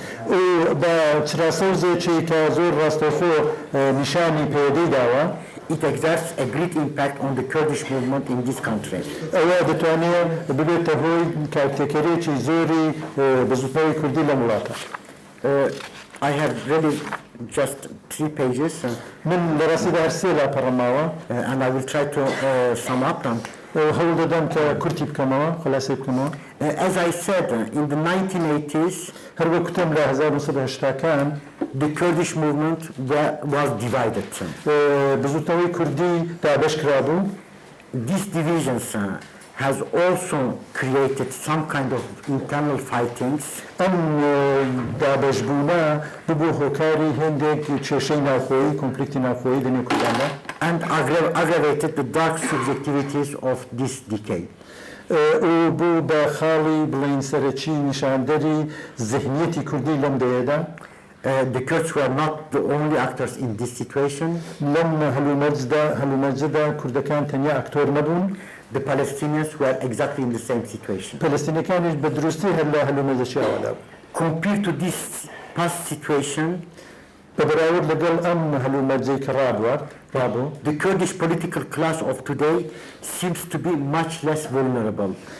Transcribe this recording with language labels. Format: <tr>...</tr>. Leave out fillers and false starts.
<ckb>و بە چراسەوزێکی کە زۆر ڕاستەوخۆ نیشانی پێدەی داوە</ckb> <en>it exerts a great impact on the Kurdish movement in this country.</en> <ckb>ئەوە دەتوانێت ببێتە هۆی کارتێکەرێکی زۆری بەزوتنەوەی کوردی لە وڵاتە.</ckb> <en>I have really just 3 pages</en> <ckb>من لە ڕاستیدا هەر سێ لاپەڕەماوە</ckb> <en>and I will try to sum up them.</en> <ckb>هەوڵ دەدەم کە کورتی بکەمەوە خلاصەی بکەمەوە.</ckb> <en>As I said, in the 1980s,</en> <ckb>هەر وەکوتم لە 1980کان</ckb> <en>the Kurdish movement was divided.</en> <ckb>بزوتنەوەی کوردی دابەش کرابوو.</ckb> <en>These divisions has also created some kind of internal fightings.</en> <ckb>ئەم دابەشبوونە ببوو هۆکاری هێندێک کێشەی ناوخۆیی کۆنفلیکتی ناوخۆیی لەنێو کورداندا</ckb> <en>and aggravated the dark subjectivities of this decade.</en> <ckb>و بوو بە خاڵی بڵین سەرەکی نیشاندەری ذهنیەتی کوردی لەم دەیەدا.</ckb> <en>The Kurds were not the only actors in this situation.</en> <ckb>لەم هەلومەرجەدا کوردەکان تەنیا ئاکتۆر نەبوون.</ckb> <en>The Palestinians were exactly in the same situation.</en> <ckb>پەلەستینەکانیش بە دروستی هەر لە هەلومەرجەشی ئەوەدا بوو.</ckb> <en>Compared to this past situation,</en> <ckb>بە بەراورد لەگەڵ ئەم هەلومەرجەی کە ڕابوو</ckb> <en>the Kurdish political class of today seems to be much less vulnerable.</en>